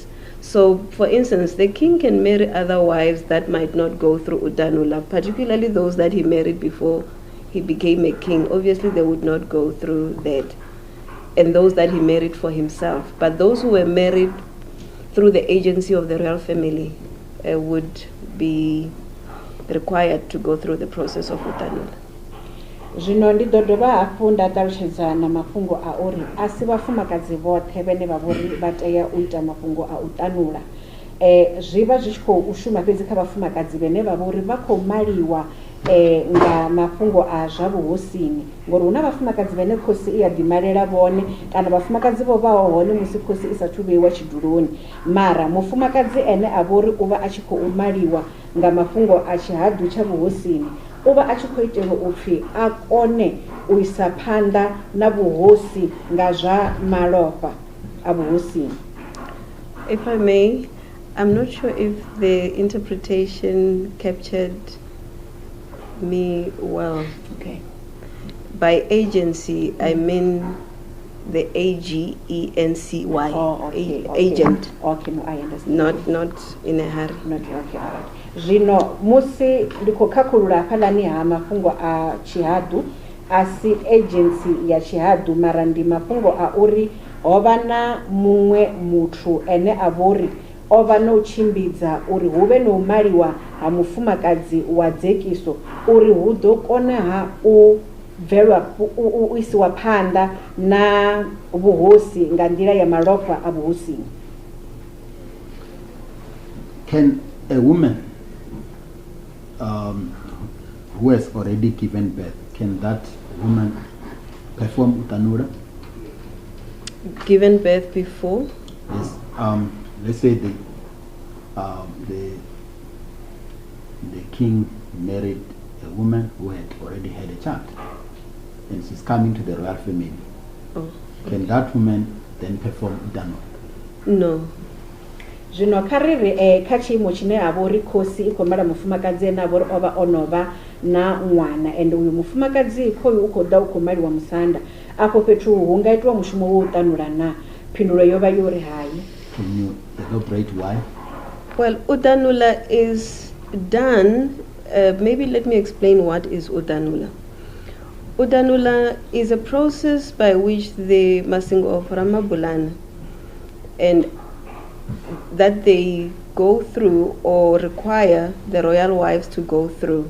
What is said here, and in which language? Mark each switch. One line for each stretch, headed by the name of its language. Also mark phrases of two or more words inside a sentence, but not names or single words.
English: So, for instance, the king can marry other wives that might not go through utanula, particularly those that he married before he became a king. Obviously, they would not go through that. And those that he married for himself. But those who were married through the agency of the royal family would be required to go through the process of utanula.
Venda: Zwino ndi ḓo dovha hafhu nda ṱalutshedza na mafhungo a uri a si vhafumakadzi vhoṱhe vhane vha vhori vha tea u ita mafhungo a u tanula. Zwi vha zwi tshi khou shuma fhedzi kha vhafumakadzi vhane vha vhori vha khou maliwa nga mafhungo a zwa vhuhosini, ngori hu na vhafumakadzi vhane khosi i ya ḓimalela vhone kana vhafumakadzi vho vhaho hone musi khosi i sathu vheiwa tshiduloni, mara mufumakadzi ene a vhori u vha a tshi khou maliwa nga mafhungo a tshihadu tsha vhuhosini, u vha a tshi khou itelwa upfi a kone u isa phanḓa na vhuhosi nga zwa malofha a vhuhosini.
English: If I may, I'm not sure if the interpretation captured me well. Okay. By agency, I mean the AGENCY. Oh, okay, Agent. Okay, no, I understand. Not in a hurry. Not okay, all right.
Venda: Zvino musi ndiko khakhulula phalani ha mafhungo a tshihadu asi agency ya tshihadu, mara ndi mafhungo a uri hovha na muṅwe muthu ene a vhori o vha no tshimbidza uri hu vhe no maliwa ha mufumakadzi wa dzekiso uri hu ḓo kona ha u bvelwa u isiwa phanḓa na vhuhosi nga nḓila ya malofha a vhuhosini.
English: Can a woman who has already given birth, can that woman perform utanura? Given birth before? Yes. Let's say the king married a woman who had already had a child, and she's coming to the royal family. Oh. Can that woman then perform utanura? No.
Venda: Zwino kha riri kha tshiimo tshine ha vha uri khosi I khou mala mufumakadzi ane a vha uri o vha o no vha na ṅwana, ende uyu mufumakadzi khoyu u khou ḓa u khou maliwa musanda, afho fhethu hu nga itiwa mushumo wo u ṱanula na? Phindulo yo vha yo ri hayi.
English: Can you elaborate why? Well, utanula is done, maybe let me explain what is utanula. Utanula is a process by which the Masindi Mphephu Ramabulana and that they go through or require the royal wives to go through.